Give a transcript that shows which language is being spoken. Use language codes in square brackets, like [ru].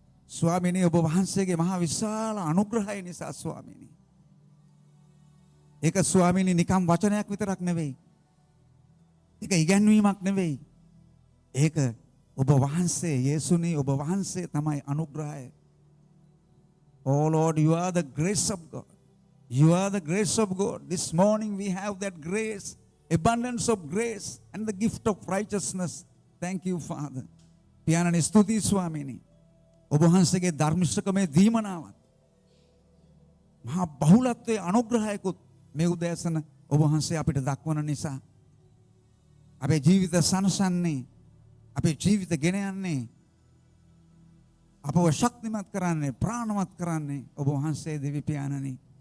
[si] ස්වාමීනි ඔබ වහන්සේගේ මහා විශාල අනුග්‍රහය නිසා ස්වාමීනි. ඒක ස්වාමීනි නිකම් වචනයක් විතරක් නෙවෙයි. ඒක ඉගැන්වීමක් නෙවෙයි. ඒක ඔබ වහන්සේ යේසුනි ඔබ වහන්සේ තමයි අනුග්‍රහය. [en] Oh Lord, you are the grace of God. You are the grace of God. This morning we have that grace, abundance of grace and the gift of righteousness. Thank you, Father. [si] පියාණනි ස්තුතියි ස්වාමීනි. ඔබ වහන්සේගේ ධර්මිෂ්ඨකමේ දීමනාවත් මහා බහුලත්වයේ අනුග්‍රහයකුත් මේ උදෑසන ඔබ වහන්සේ අපිට දක්වන නිසා අපේ ජීවිත සනසන්නේ අපේ ජීවිත ගෙන යන්නේ අපව ශක්තිමත් කරන්නේ ප්‍රාණවත් කරන්නේ ඔබ වහන්සේ දෙවි පියාණනි.